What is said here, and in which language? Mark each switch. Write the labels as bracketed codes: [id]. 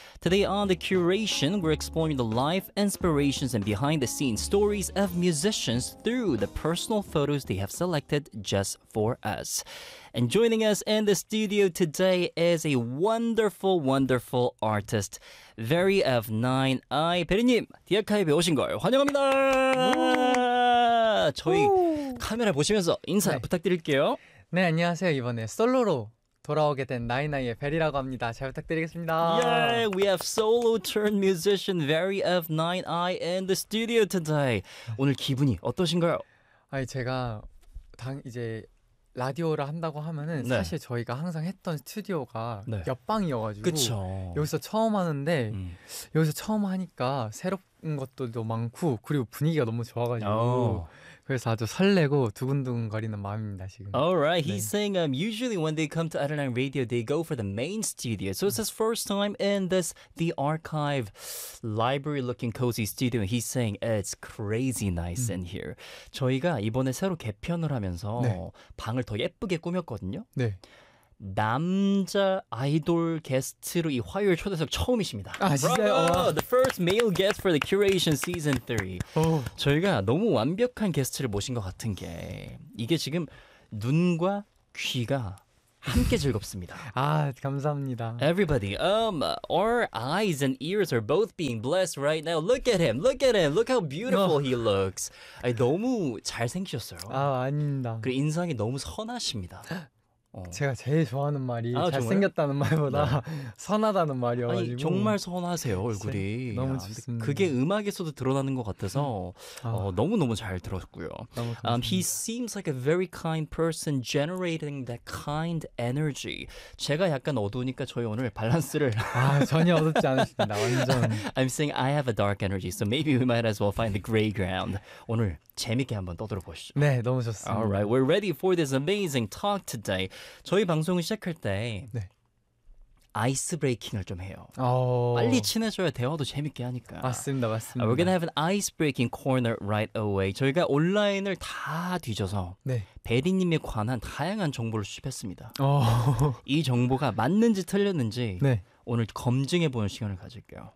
[en] Today on The Curation, we're exploring the life, inspirations, and behind-the-scenes stories of musicians through the personal photos they have selected just for us. And joining us in the studio today is a wonderful, wonderful artist, Very of Nine Eye. [ko] 베리님, 디아카이브에 오신 걸 환영합니다! 저희 카메라 보시면서 인사 네. 부탁드릴게요. 네, 안녕하세요. 이번에 솔로로 돌아오게 된 나인아이의 베리라고 합니다. 잘 부탁드리겠습니다. [en] Yeah, we have solo turned musician Very of Nine Eye in the studio today. [ko] 오늘 기분이 어떠신가요? 아니, 제가 이제 라디오를 한다고 하면은 네. 사실 저희가 항상 했던 스튜디오가 네. 옆방이어가지고 그쵸. 여기서 처음 하는데 여기서 처음 하니까 새로운 것들도 많고 그리고 분위기가 너무 좋아가지고 그래서 아주 설레고 두근두근 거리는 마음입니다 지금. [en] Alright, he's 네. saying usually when they come to Arirang Radio, they go for the main studio. So it's his first time in this the archive library looking cozy studio. He's saying it's crazy nice in here. [ko] 저희가 이번에 새로 개편을 하면서 네. 방을 더 예쁘게 꾸몄거든요. 네. 남자 아이돌 게스트로 이 화요일 초대석 처음이십니다. 아 진짜요? [en] The first male guest for the curation season 3. [ko] 저희가 너무 완벽한 게스트를 모신 것 같은 게 이게 지금 눈과 귀가 함께 즐겁습니다. 아 감사합니다. [en] Everybody, our eyes and ears are both being blessed right now. Look at him, look at him, look how beautiful he looks. [ko] 아니, 너무 잘생기셨어요. 아 아닙니다. 그리고 인상이 너무 선하십니다. 제가 제일 좋아하는 말이 아, 잘생겼다는 말보다 네. 선하다는 말이어가지고 아니, 정말 선하세요 얼굴이 너무 좋습니다. 그게 음악에서도 드러나는 것 같아서 너무너무 잘 들었고요. 너무 [en] He seems like a very kind person generating that kind energy. [ko] 제가 약간 어두우니까 저희 오늘 밸런스를 아 전혀 어둡지 않으십니다. 완전 [en] I'm saying I have a dark energy so maybe we might as well find the gray ground. [ko] 오늘 재밌게 한번 떠들어 보시죠. 네, 너무 좋습니다. [en] Alright, we're ready for this amazing talk today. [ko] 저희 방송을 시작할 때 네. 아이스 브레이킹을 좀 해요. 오. 빨리 친해져야 대화도 재밌게 하니까. 맞습니다, 맞습니다. [en] We're gonna have an ice breaking corner right away. [ko] 저희가 온라인을 다 뒤져서 네. 베리님에 관한 다양한 정보를 수집했습니다. 오. 이 정보가 맞는지 틀렸는지 네. 오늘 검증해보는 시간을 가질게요.